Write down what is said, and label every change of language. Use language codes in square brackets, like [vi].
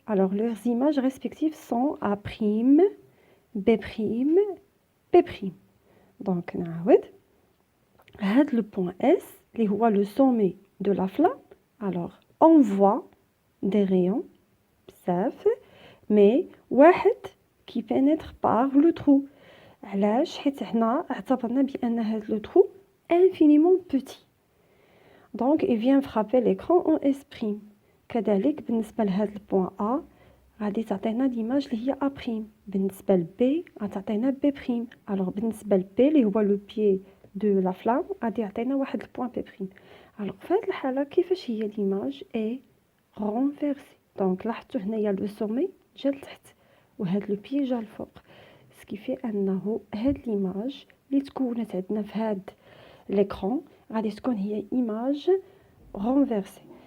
[fr] Alors, leurs images respectives sont A', B', P'. Donc, le point S, qui est le sommet de la flamme. Alors, on voit des rayons, mais [ar] واحد [fr] qui pénètre par le trou. [ar] علاش؟ حيت حنا اعتبرنا بان هذا لو [fr] trou infiniment petit. Donc, il vient frapper l'écran en S'. [ar] كذلك بالنسبه لهذا البوان A غادي تعطينا ليماج اللي هي A'. بالنسبه ل B غتعطينا B'. alors بالنسبه ل P اللي هو لو بيي دو لا فلام غادي يعطينا واحد البوان P'. alors في هذه الحاله كيفاش هي ليماج اي رونفيرسي؟ دونك لاحظتوا هنايا لو سومي جا لتحت وهاد لو بيي جا الفوق، سكيفي انه هاد ليماج اللي تكونت عندنا في هاد ليكران غادي تكون هي ايماج رونفيرسي.